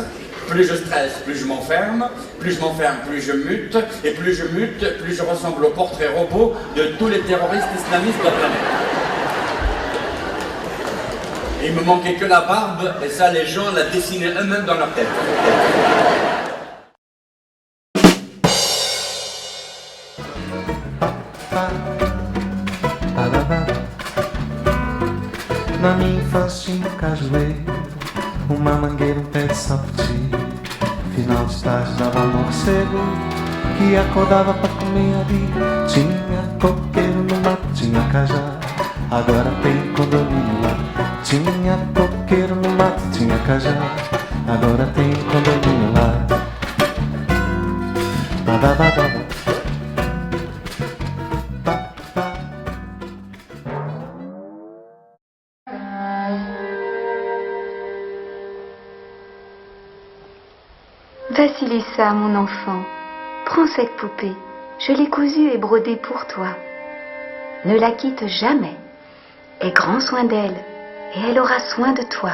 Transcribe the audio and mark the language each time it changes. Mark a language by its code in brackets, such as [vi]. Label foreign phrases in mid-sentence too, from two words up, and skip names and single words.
[fr] Plus je stresse, plus je m'enferme. Plus je m'enferme, plus je mute. Et plus je mute, plus je ressemble au portrait robot de tous les terroristes islamistes de la planète. Il me manquait que la barbe, et ça, les gens la dessinaient eux-mêmes dans leur tête. [pt] Na minha infância tinha um cajueiro, uma mangueira, um pé de sapoti. Final de tarde dava morcego, que acordava pra comer ali. Tinha coqueiro no mato, tinha cajá, agora tem condomínio lá. Tinha coqueiro no mato, tinha cajá, agora tem condomínio lá. Badabadaba. [fr] Vasilissa, mon enfant, prends cette poupée, je l'ai cousue et brodée pour toi. Ne la quitte jamais, aie grand soin d'elle, et elle aura soin de toi.